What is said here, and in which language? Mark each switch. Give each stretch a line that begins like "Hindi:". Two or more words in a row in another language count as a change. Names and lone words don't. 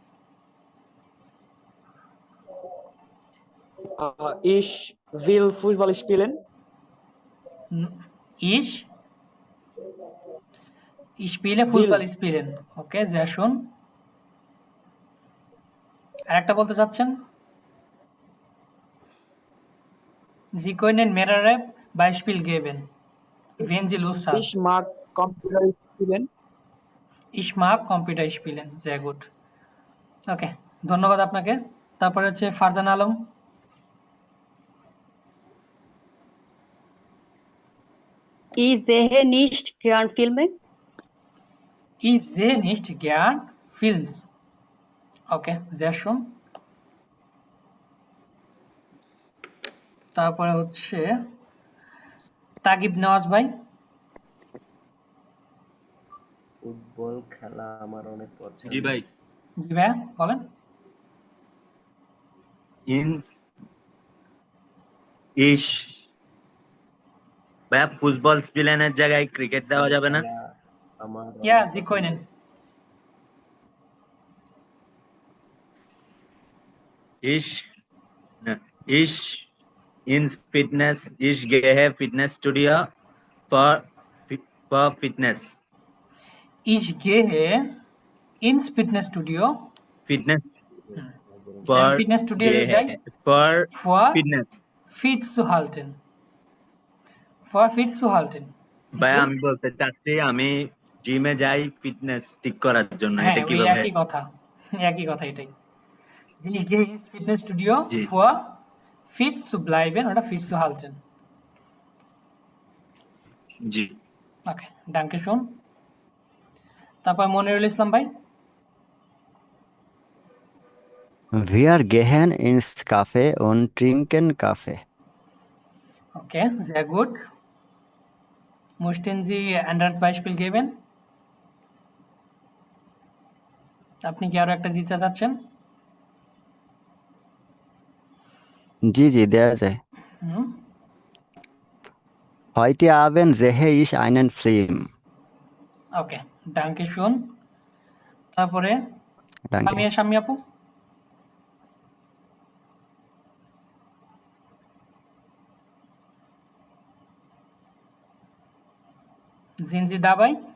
German: Ich will Fußball spielen. Ich spiele Fußball spielen.
Bangla: ওকে, জ্যাসুন। আর একটা বলতে চাচ্ছেন?
German: Sie können mehrere Beispiele geben, wenn Sie Lust haben. Ich mag Computer spielen. Ich mag Computer spielen. sehr gut.
Bangla: ওকে, ধন্যবাদ আপনাকে। তারপরে হচ্ছে ফারজান আলম।
German: Ich sehe nicht gern Filme. Ich sehe nicht gern Films. ওকে, sehr schön.
Bangla: তারপরে হচ্ছে তাগিব নওয়াজ ভাই। ফুটবল খেলা আমার অনেক পছন্দ। জি ভাই। জি ভাইয়া বলেন। ইনস ইস ভাইয়া ফুটবল স্পিলেনের জায়গায় ক্রিকেট দেওয়া যাবে না? আমার
German: Ja, Sie können. Ich ich ins Fitness, ich gehe Fitnessstudio
English: for fitness.
German: Ich gehe ins Fitnessstudio. Fitness
Bangla: যে আমি
English: for
Bangla: ফিটনেস স্টুডিওতে যাই
English: for for fitness.
German: fit zu halten. For fit zu halten.
Bangla: ভাই আমি বলতে চাচ্ছি আমি জিমে যাই ফিটনেস ঠিক করার জন্য, হ্যাঁ, এটা ওই কিভাবে? একই কথা, একই কথা এটাই।
German: Ich gehe ins Fitnessstudio
Bangla: জি
German: for fit zu bleiben oder fit zu halten.
Bangla: জি। ওকে,
German: danke schön.
Bangla: তারপর মনিরুল ইসলাম ভাই।
German: Wir gehen ins Café und trinken Kaffee. Okay, sehr gut. Möchten Sie ein anderes Beispiel geben?
Bangla: আপনি কি আরো একটা দিতে চাচ্ছেন? জি জি, দেয়া যায়। হুম,
German: Heute Abend sehe ich einen Film. ওকে, danke schön.
Bangla: তারপরে
German: Danke.
Bangla: শামি আপু। জিনজি দাবাই।